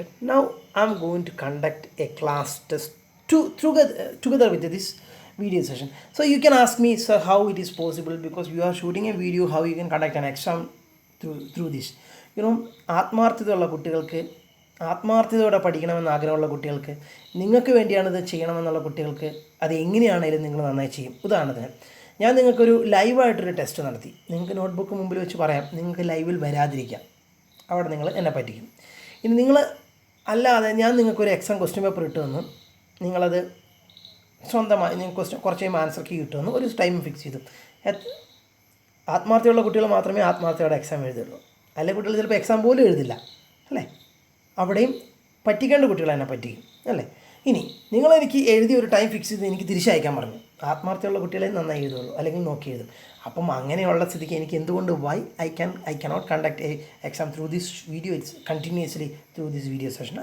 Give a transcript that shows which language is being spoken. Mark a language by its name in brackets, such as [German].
[English] Now I'm going to conduct a class test together with this video session. So you can ask me, sir, how it is possible, because you are shooting a video, how you can conduct an exam through this. [Malayalam] You know, ആത്മാർത്ഥതയുള്ള കുട്ടികൾക്ക്, ആത്മാർത്ഥതയോടെ പഠിക്കണമെന്ന് ആഗ്രഹമുള്ള കുട്ടികൾക്ക്, നിങ്ങൾക്ക് വേണ്ടിയാണിത് ചെയ്യണമെന്നുള്ള കുട്ടികൾക്ക് അത് എങ്ങനെയാണെങ്കിലും നിങ്ങൾ നന്നായി ചെയ്യും. ഉദാഹരണത്തിന് ഞാൻ നിങ്ങൾക്കൊരു ലൈവായിട്ടൊരു ടെസ്റ്റ് നടത്തി. നിങ്ങൾക്ക് നോട്ട്ബുക്ക് മുമ്പിൽ വെച്ച് പറയാം, നിങ്ങൾക്ക് ലൈവിൽ വരാതിരിക്കാം, അവിടെ നിങ്ങൾ എന്നെ പറ്റിക്കും. ഇനി നിങ്ങൾ അല്ലാതെ ഞാൻ നിങ്ങൾക്കൊരു എക്സാം ക്വസ്റ്റ്യൻ പേപ്പർ ഇട്ട് തന്നു, നിങ്ങളത് സ്വന്തമായി നിങ്ങൾക്ക് കുറച്ച് കഴിയുമ്പോൾ ആൻസർ കീ കിട്ടുമെന്ന് ഒരു ടൈം ഫിക്സ് ചെയ്തു. ആത്മാർത്ഥതയുള്ള കുട്ടികൾ മാത്രമേ ആത്മാർത്ഥതയോടെ എക്സാം എഴുതുള്ളൂ. അല്ലെങ്കിൽ കുട്ടികൾ ചിലപ്പോൾ എക്സാം പോലും എഴുതില്ല, അല്ലേ? അവിടെയും പറ്റിക്കേണ്ട കുട്ടികൾ എന്നെ പറ്റിക്കും അല്ലേ. ഇനി നിങ്ങളെനിക്ക് എഴുതി ഒരു ടൈം ഫിക്സ് ചെയ്ത് എനിക്ക് തിരിച്ചയക്കാൻ പറഞ്ഞു. ആത്മാർത്ഥമുള്ള കുട്ടികളെ നന്നായി എഴുതുള്ളൂ, അല്ലെങ്കിൽ നോക്കി എഴുതും. അപ്പം അങ്ങനെയുള്ള സ്ഥിതിക്ക് എനിക്ക് എന്തുകൊണ്ട് [English] I cannot conduct a exam through this video, it's continuously through this video session.